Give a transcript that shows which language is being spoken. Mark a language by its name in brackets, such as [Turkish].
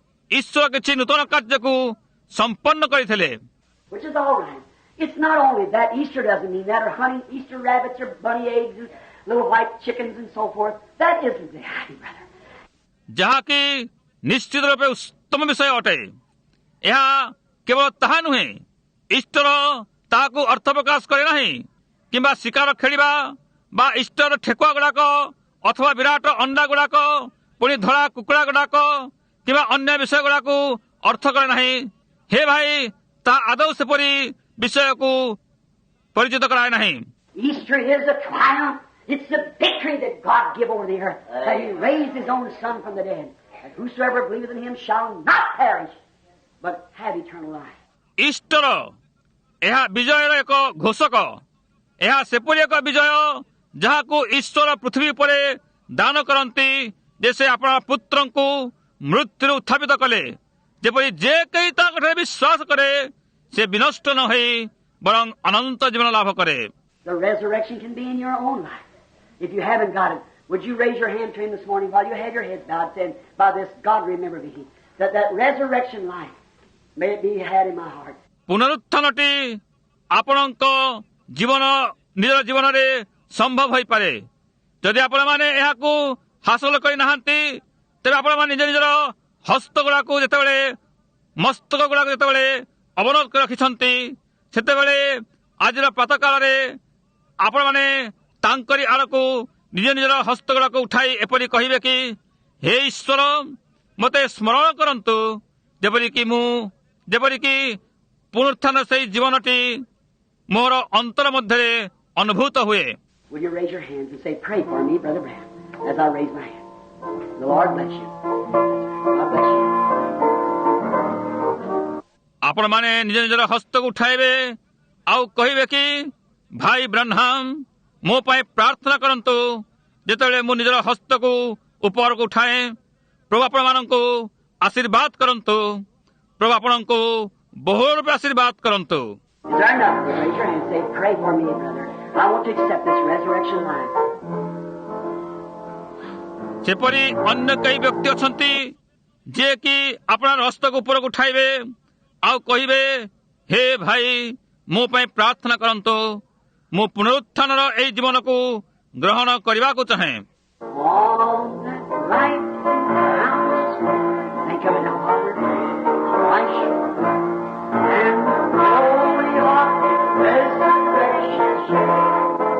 [Odia] ଈଶ୍ୱର କିଛି ନୂତନ କାର୍ଯ୍ୟକୁ ସମ୍ପନ୍ନ କରିଥିଲେ। [English] Which is all right. It's not only that. Easter doesn't mean that, or hunting Easter rabbits or bunny eggs and little white chickens and so forth. That isn't reality, brother. [Odia] ଯାହାକି ନିଶ୍ଚିତ ରୂପେ ଉତ୍ତମ ବିଷୟ ଅଟେ। ଏହା କେବଳ ତାହା ନୁହେଁ। ଇଷ୍ଟର ତାହାକୁ ଅର୍ଥ ପ୍ରକାଶ କରେ ନାହିଁ, କିମ୍ବା ଶିକାର ଖେଳିବା ବା ଇଷ୍ଟର ଠେକୁଆ ଗୁଡ଼ାକ ଅଥବା ବିରାଟ ଅଣ୍ଡା ଗୁଡ଼ାକ, ପୁଣି ଧଳା କୁକୁଡ଼ା ଗୁଡ଼ାକ କିମ୍ବା ଅନ୍ୟ ବିଷୟ ଗୁଡ଼ାକୁ ଅର୍ଥ କରେ ନାହିଁ। ହେ ଭାଇ, ତାହା ଆଦୌ ସେପରି ବିଷୟକୁ ପରିଚିତ କରାଏ ନାହିଁ। [English] Easter is a triumph. It's the victory that God gave over the earth, that He raised His own Son from the dead, that whosoever believes in Him shall not perish, but have eternal life. [Odia] Easter ଏହା ବିଜୟର ଏକ ଘୋଷକ। ଏହା ସେପରି ଏକ ବିଜୟ ଯାହାକୁ ଈଶ୍ୱର ପୃଥିବୀ ଉପରେ ଦାନ କରନ୍ତି, ଯେ ସେ ଆପଣ ପୁତ୍ରଙ୍କୁ ମୃତ୍ୟୁରୁ ଉତ୍ଥାପିତ କଲେ, ଯେପରି ଯେ କେହି ତାଙ୍କଠାରେ ବିଶ୍ୱାସ କରେ ସେ ବିନଷ୍ଟ ନ ହୋଇ ବରଂ ଅନନ୍ତ ଜୀବନ ଲାଭ କରେ। [English] The resurrection can be in your own life. If you haven't got it, would you raise your hand to Him this morning while you have your head bowed, saying, by this God remember me, that resurrection life may it be had in my heart. [Odia] ପୁନରୁତ୍ଥାନଟି ଆପଣଙ୍କ ଜୀବନ ନିଜର ଜୀବନରେ ସମ୍ଭବ ହୋଇପାରେ। ଯଦି ଆପଣମାନେ ଏହାକୁ ହାସଲ କରିନାହାନ୍ତି, ତେବେ ଆପଣମାନେ ନିଜ ନିଜର ହସ୍ତ ଗୁଡ଼ାକୁ ଯେତେବେଳେ, ମସ୍ତକ ଗୁଡ଼ାକୁ ଯେତେବେଳେ ଅବନତ କରି ରଖିଛନ୍ତି, ସେତେବେଳେ ଆଜିର ପ୍ରାତଃ କାଳରେ ଆପଣମାନେ ତାଙ୍କରି ଆଡ଼କୁ ନିଜ ନିଜର ହସ୍ତ ଗୁଡ଼ାକୁ ଉଠାଇ ଏପରି କହିବେ କି, ହେ ଈଶ୍ୱର, ମୋତେ ସ୍ମରଣ କରନ୍ତୁ, ଯେପରିକି ପୁନରୁତ୍ଥାନ ସେଇ ଜୀବନଟି ମୋର ଅନ୍ତର ମଧ୍ୟରେ ଅନୁଭୂତ ହୁଏ। [English] Will you raise your hands and say, pray for me, Brother Branham, as I raise my hand. The Lord bless you. God bless you. [Odia] ଆପଣମାନେ ନିଜ ନିଜର ହସ୍ତକୁ ଉଠାଇବେ ଆଉ କହିବେ କି, ଭାଇ ବ୍ରାହ୍ମଣ, ମୋ ପାଇଁ ପ୍ରାର୍ଥନା କରନ୍ତୁ। ଯେତେବେଳେ ମୁଁ ନିଜର ହସ୍ତକୁ ଉପରକୁ ଉଠାଏ, ପ୍ରଭୁ ଆପଣମାନଙ୍କୁ ଆଶୀର୍ବାଦ କରନ୍ତୁ। ପ୍ରଭୁ ଆପଣଙ୍କୁ ବହୁ ରୂପେ ଆଶୀର୍ବାଦ କରନ୍ତୁ। [English] Is there enough? Raise your hand and say, pray for me, brother. I want to accept this resurrection life. [Odia] ସେପରି ଅନ୍ୟ କେହି ବ୍ୟକ୍ତି ଅଛନ୍ତି ଯିଏକି ଆପଣଙ୍କ ହସ୍ତକୁ ଉପରକୁ ଉଠାଇବେ ଆଉ କହିବେ, ହେ ଭାଇ, ମୋ ପାଇଁ ପ୍ରାର୍ଥନା କରନ୍ତୁ। ମୁଁ ପୁନରୁତ୍ଥାନର ଏହି ଜୀବନକୁ ଗ୍ରହଣ କରିବାକୁ ଚାହେଁ। [English] On that bright house, think of it now, Father, flash, and the glory of His precious shade.